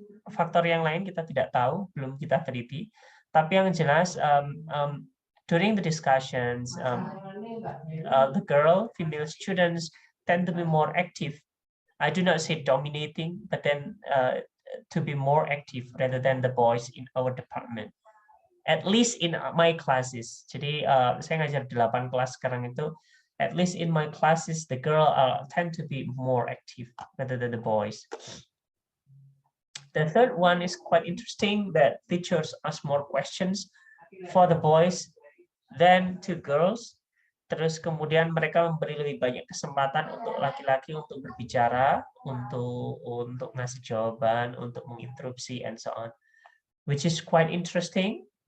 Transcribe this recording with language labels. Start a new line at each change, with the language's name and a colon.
Indonesian: faktor yang lain kita tidak tahu, belum kita teliti. Tapi yang jelas,
English: during the discussions, the female students tend to be more active. I do not say dominating, but then to be more active rather than the boys in our department. At least in my classes.
Indonesian: Jadi saya ngajar 8 kelas sekarang itu.
English: At least in my classes, the girl tend to be more active rather than the boys. The third one is quite interesting, that teachers ask more questions for the boys than to girls.
Indonesian: Terus kemudian mereka memberi lebih banyak kesempatan untuk laki-laki untuk berbicara, untuk ngasih jawaban, untuk menginterupsi,
English: and so on, which is quite interesting.